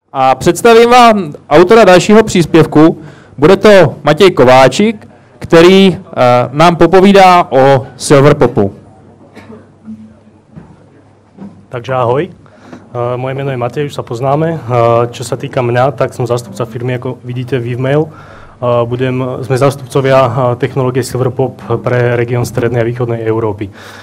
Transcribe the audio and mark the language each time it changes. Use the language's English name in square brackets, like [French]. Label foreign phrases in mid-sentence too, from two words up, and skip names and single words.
[Czech] A představím vám autora dalšího příspěvku. Bude to Matěj Kováčik, který nám popovídá o Silverpopu. Takže ahoj. [Slovak] Moje meno je Matej, už sa poznáme. Čo sa týka mňa, tak som zástupca firmy, ako vidíte Vivmail. Sme zástupcovia technológie Silverpop pre región strednej a východnej Európy.